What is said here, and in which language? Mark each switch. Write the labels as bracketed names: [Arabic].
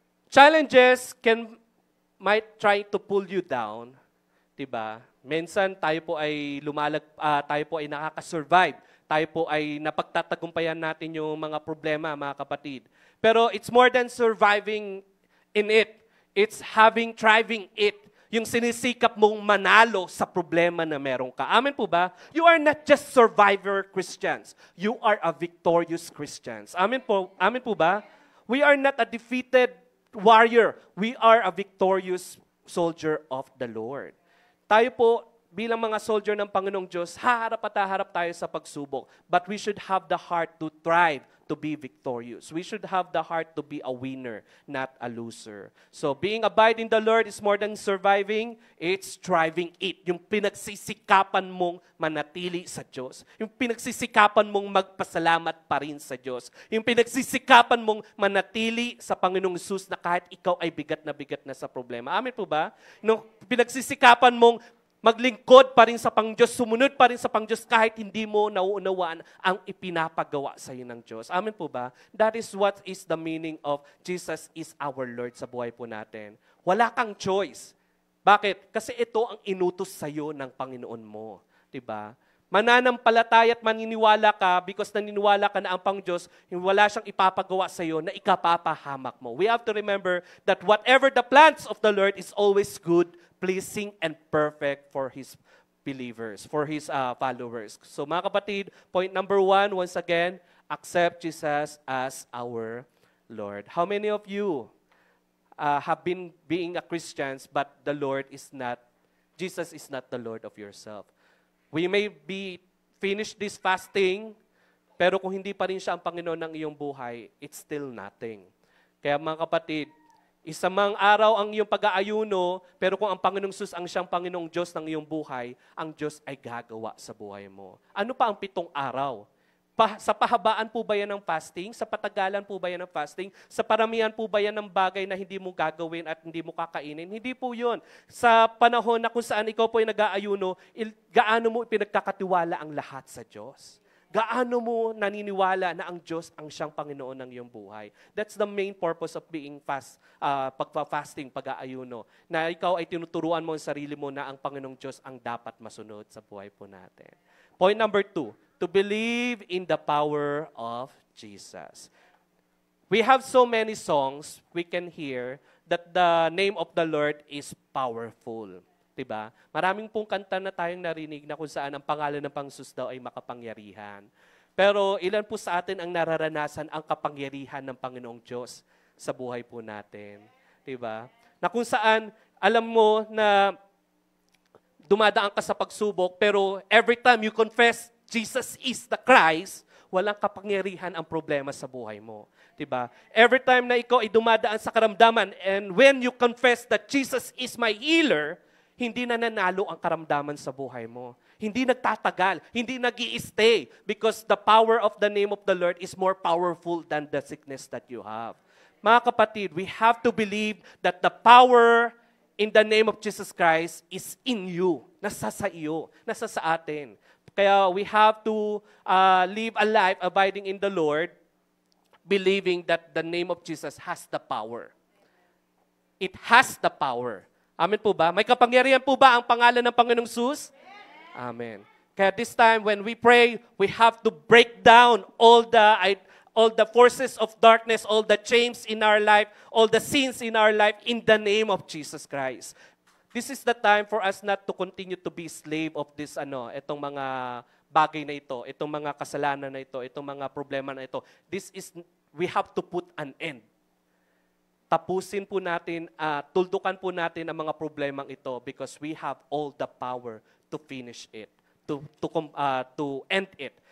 [English] Challenges might try to pull you down, [Filipino] 'di ba? Minsan tayo po ay tayo po ay nakaka-survive. Tayo po ay napagtatagumpayan natin yung mga problema, mga kapatid. Pero [English] it's more than surviving in it. It's thriving it. [Filipino] Yung sinisikap mong manalo sa problema na meron ka. Amen po ba? [English] You are not just survivor Christians. You are a victorious Christians. [Filipino] Amen po ba? [English] We are not a defeated warrior. We are a victorious soldier of the Lord. [Filipino] Tayo po, bilang mga soldier ng Panginoong Diyos, haharap at haharap tayo sa pagsubok. [English] But we should have the heart to thrive, to be victorious. We should have the heart to be a winner, not a loser. So being abide in the Lord is more than surviving, it's thriving it. [Filipino] Yung pinagsisikapan mong manatili sa Diyos. Yung pinagsisikapan mong magpasalamat pa rin sa Diyos. Yung pinagsisikapan mong manatili sa Panginoong Jesus na kahit ikaw ay bigat na sa problema. Amen po ba? Yung pinagsisikapan mong maglingkod pa rin sa Pangdiyos, sumunod pa rin sa Pangdiyos kahit hindi mo nauunawaan ang ipinapagawa sa iyo ng Diyos. Amen po ba? [English] That is what is the meaning of Jesus is our Lord [Filipino] sa buhay po natin. Wala kang choice. Bakit? Kasi ito ang inutos sa iyo ng Panginoon mo. Diba? Mananampalataya at maniniwala ka because naniniwala ka na ang Pangdiyos, wala siyang ipapagawa sa iyo na ikapapahamak mo. [English] We have to remember that whatever the plans of the Lord is always good, pleasing, and perfect for His believers, for His followers. [Filipino] So mga kapatid, [English] point number 1, once again, accept Jesus as our Lord. How many of you have been being a Christians but the Lord is not, Jesus is not the Lord of yourself? We may be finished this fasting, [Filipino] Pero kung hindi pa rin siya ang Panginoon ng iyong buhay, [English] it's still nothing. [Filipino] Kaya mga kapatid, isa mang araw ang iyong pag-aayuno, pero kung ang Panginoong Sus ang siyang Panginoong Diyos ng iyong buhay, ang Diyos ay gagawa sa buhay mo. Ano pa ang 7 araw? Sa pahabaan po ba yan ng fasting? Sa patagalan po ba yan ng fasting? Sa paramihan po ba yan ng bagay na hindi mo gagawin at hindi mo kakainin? Hindi po yun. Sa panahon na kung saan ikaw po ay nag-aayuno, gaano mo ipinagkakatiwala ang lahat sa Diyos? Gaano mo naniniwala na ang Diyos ang siyang Panginoon ng iyong buhay? [English] That's the main purpose of being [Filipino] pagpa-fasting, pag-aayuno. Na ikaw ay tinuturuan mo ang sarili mo na ang Panginoong Diyos ang dapat masunod sa buhay po natin. [English] Point number 2, to believe in the power of Jesus. We have so many songs we can hear that the name of the Lord is powerful. [Filipino] Diba? Maraming pong kanta na tayong narinig na kung saan ang pangalan ng Panginoon daw ay makapangyarihan. Pero ilan po sa atin ang nararanasan ang kapangyarihan ng Panginoong Diyos sa buhay po natin? Diba? Na kung saan alam mo na dumadaan ka sa pagsubok, pero [English] every time you confess Jesus is the Christ, [Filipino] walang kapangyarihan ang problema sa buhay mo. Diba? Every time na ikaw ay dumadaan sa karamdaman, [English] and when you confess that Jesus is my healer, [Filipino] hindi na nanalo ang karamdaman sa buhay mo. Hindi nagtatagal, hindi nag-i-stay, [English] because the power of the name of the Lord is more powerful than the sickness that you have. [Filipino] Mga kapatid, [English] we have to believe that the power in the name of Jesus Christ is in you. [Filipino] Nasa sa iyo. Nasa sa atin. Kaya [English] we have to live a life abiding in the Lord, believing that the name of Jesus has the power. It has the power. [Filipino] Amen po ba? May kapangyarihan po ba ang pangalan ng Panginoong Sus? Amen. [English] Kaya this time when we pray, we have to break down all the forces of darkness, all the chains in our life, all the sins in our life in the name of Jesus Christ. This is the time for us not to continue to be slave of this [Filipino] itong mga bagay na ito, [English] itong mga kasalanan na ito, itong mga problema na ito. We have to put an end. [Filipino] Tapusin po natin, tuldukan po natin ang mga problemang ito [English] because we have all the power to finish it, to end it.